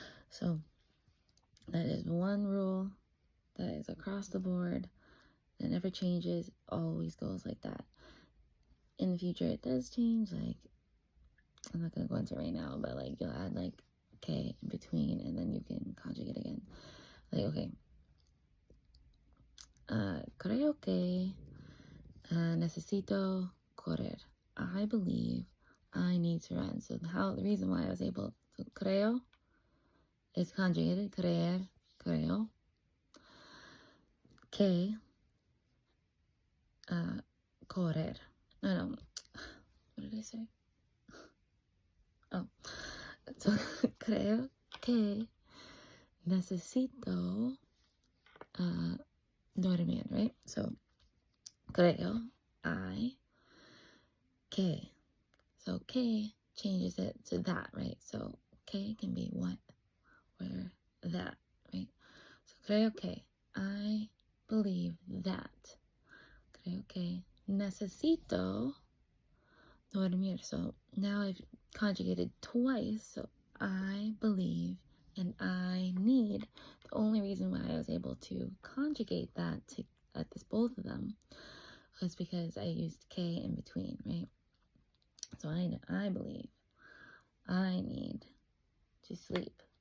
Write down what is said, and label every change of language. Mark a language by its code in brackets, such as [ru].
[en] So that is one rule that is across the board, that never changes, always goes like that. In the future, it does change, like, I'm not going to go into it right now, but like you'll add like K in between and then you can conjugate again. Like, okay, [es] creo que necesito correr. [en] I believe I need to run. So the reason why I was able to, creo is conjugated, [es] creer, creo, que, correr. [en] No, what did I say? Oh, so [es] creo que necesito dormir, [en] right? So creo, I, que. So que changes it to that, right? So que can be what, where, that, right? So [es] creo que, [en] I believe that. [es] Creo que necesito dormir. [en] So now I've conjugated twice. So I believe and I need. The only reason why I was able to conjugate that at this both of them was because I used K in between, right? So I believe I need to sleep.